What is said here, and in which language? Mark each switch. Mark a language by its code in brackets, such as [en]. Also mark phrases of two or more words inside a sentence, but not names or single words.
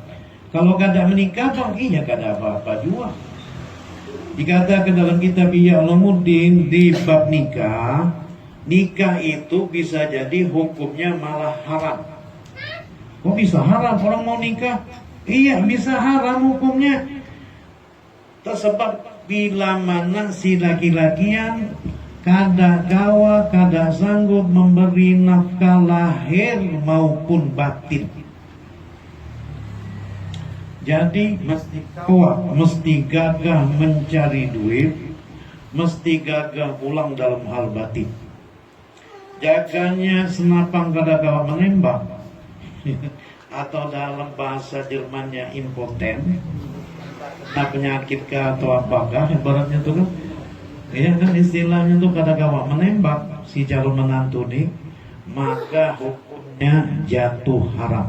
[id] Kalau kada menikah dong, iya kada apa-apa juga. Dikatakan dalam kitab Ihya Ulumuddin di bab nikah, nikah itu bisa jadi hukumnya malah haram. Kok bisa haram orang mau nikah? Iya bisa haram hukumnya. Tersebab bila mana si laki-lakian [bjn] kada gawa, [id] kada sanggup memberi nafkah lahir maupun batin. Jadi mesti gawa, mesti gagah mencari duit, mesti gagah pulang dalam hal batin. Jaganya senapang [bjn] kada gawa [id] menembak, atau dalam bahasa Jermannya impoten, penyakit atau apakah ibaratnya itu kan. Ya kan istilahnya tuh kata kawan menembak si calon menantu nih, maka hukumnya jatuh haram.